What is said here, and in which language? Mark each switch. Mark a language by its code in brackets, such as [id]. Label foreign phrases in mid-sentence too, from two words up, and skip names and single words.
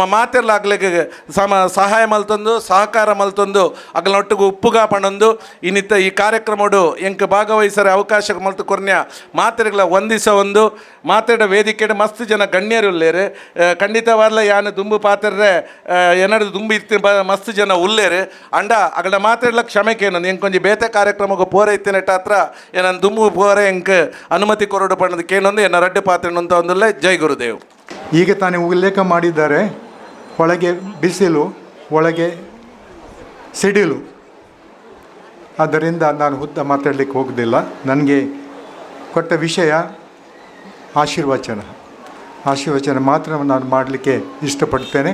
[tcy] ಮಾತೆರ್ಲ ಆಗ್ಲಿಕ್ಕೆ ಸಹಾಯ ಮಲ್ತೊಂದು ಸಹಕಾರ ಮಲ್ತೊಂದು ಅಗ್ಲೊಟ್ಟಿಗೆ ಉಪ್ಪುಗ ಪಣೊಂದು ಇನ್ನಿತ್ತ ಈ ಕಾರ್ಯಕ್ರಮಡು ಎಂಕ್ ಭಾಗವಹಿಸರೆ ಅವಕಾಶ ಮಲ್ತು ಕೊರ್ನ್ಯ ಮಾತೆರೆಗಳ ಒಂದಿಸ ಒಂದು ಮಾತಾಡ ವೇದಿಕೆಡೆ ಮಸ್ತ್ ಜನ ಗಣ್ಯರು ಉಲ್ಲೇರು ಖಂಡಿತವಾರ್ಲ ಯಾನು ದುಂಬು ಪಾತ್ರೆ ಏನದು ದುಂಬು ಇತ್ತು ಮಸ್ತ್ ಜನ ಉಲ್ಲೇರು ಅಂಡ ಅಗಡ ಮಾತಾಡ್ಲ ಕ್ಷಮೆಕೇನು ಎಂಕೊಂಜಿ ಬೇತೆ ಕಾರ್ಯಕ್ರಮಕ್ಕೆ ಪೋರೈತಿನೆಟ್ಟ ಹತ್ರ ಏನನ್ನು ದುಂಬು ಪೋರೆ ಎಂಕ್ ಅನುಮತಿ ಕೊರಡು ಪಣ್ಣದಕ್ಕೇನೊಂದು ಎನ್ನ ರಡ್ಡು ಪಾತ್ರೆ ಅಂತ ಒಂದಲ್ಲ ಜೈ ಗುರುದೇವ್. [kn] ಈಗ ತಾನೇ ಉಲ್ಲೇಖ ಮಾಡಿದ್ದಾರೆ, ಒಳಗೆ ಬಿಸಿಲು ಒಳಗೆ ಸಿಡಿಲು. ಆದ್ದರಿಂದ ನಾನು ಉದ್ದ ಮಾತಾಡಲಿಕ್ಕೆ ಹೋಗೋದಿಲ್ಲ. ನನಗೆ ಕೊಟ್ಟ ವಿಷಯ ಆಶೀರ್ವಚನ ಮಾತ್ರ ನಾನು ಮಾಡಲಿಕ್ಕೆ ಇಷ್ಟಪಡ್ತೇನೆ.